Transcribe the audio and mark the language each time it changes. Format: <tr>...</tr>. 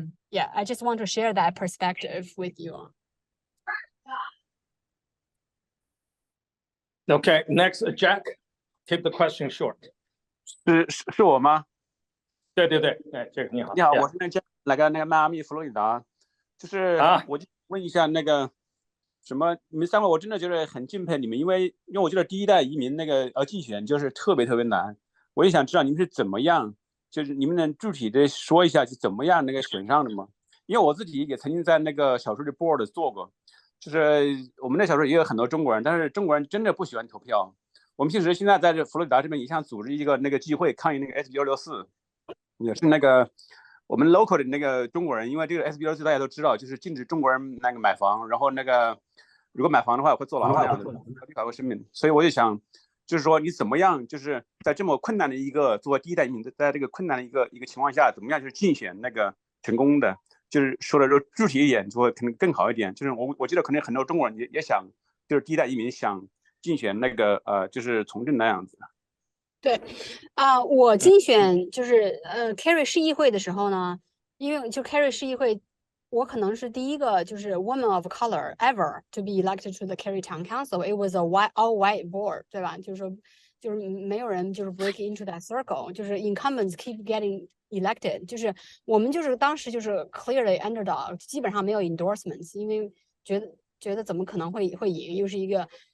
<en>Yeah, I just want to share that perspective with you. Okay, next, Jack, keep the question short.</en> <zh>是我吗？对，这个你好。你好，我是那个迈阿密佛罗里达，就是我就问一下那个什么，你们三位我真的觉得很敬佩你们，因为我觉得第一代移民那个竞选就是特别难，我也想知道你们是怎么样，就是你们能具体的说一下是怎么样那个选上的吗？因为我自己也曾经在那个小说的 board 做过，就是我们那小说也有很多中国人，但是中国人真的不喜欢投票。我们其实现在在这佛罗里达这边也想组织一个那个聚会抗议那个 SB264，也是那个我们 local 的那个中国人，因为这个 SB264大家都知道，就是禁止中国人那个买房，然后那个如果买房的话会坐牢的，立法会生命。所以我就想，就是说你怎么样，就是在这么困难的一个作为第一代移民，在这个困难的一个情况下，怎么样就是竞选那个成功的，就是说的具体一点，就会可能更好一点。就是我记得可能很多中国人也想，就是第一代移民想竞选那个就是从政那样子。对，我竞选就是Kerry 市议会的时候呢，因为就 Kerry 市议会，我可能是第一个就是</zh> <en>woman of color ever to be elected to the Kerry Town Council. It was a all white board，</en> <zh>对吧？就是说，就是没有人就是</zh> <en>break into that circle，</en> <zh>就是</zh> <en>incumbents keep getting elected，</en> <zh>就是我们就是当时就是</zh> <en>clearly underdog，</en> <zh>基本上没有 endorsements， 因为觉得怎么可能会赢，又是一个。</zh>